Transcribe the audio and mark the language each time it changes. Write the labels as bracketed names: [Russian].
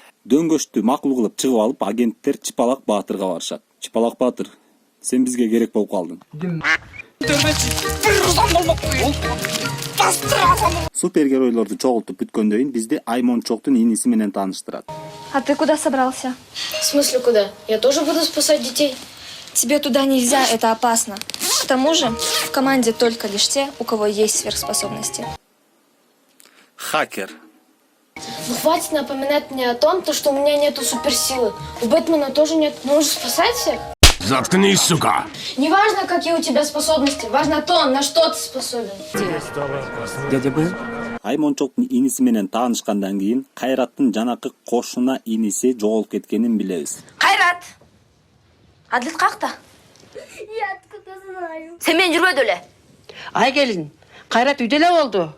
[Kyrgyz] Дөңгөчтү макул кылып чыгып алып, агенттер Чыпалак Баатырга барышат. Чыпалак Баатыр, сен бизге керек болуп калдың. Супергеройлорду чогултуп бүткөндөн кийин бизди Аймончоктун иниси менен тааныштырат. [Russian] А ты куда собрался? В смысле куда? Я тоже буду спасать детей. Тебе туда нельзя, это опасно. К тому же в команде только лишь те, у кого есть сверхспособности. Хакер. Ну хватит напоминать мне о том, что у меня нету суперсилы. У Бэтмена тоже нет. Но он же спасать всех. Заткнись, сука! Не важно, какие у тебя способности. Важно то, на что ты способен. Дядя Б? [Kyrgyz] Аймончоктун иниси менен таанышкандан кийин Кайраттын жанакы кошуна иниси жоголуп кеткенин билебиз. Кайрат! Адлет какта? [Russian] Я откуда знаю? [Kyrgyz] Sen men жүрбөдү эле. Ай келин, Кайрат үйдө эле болду.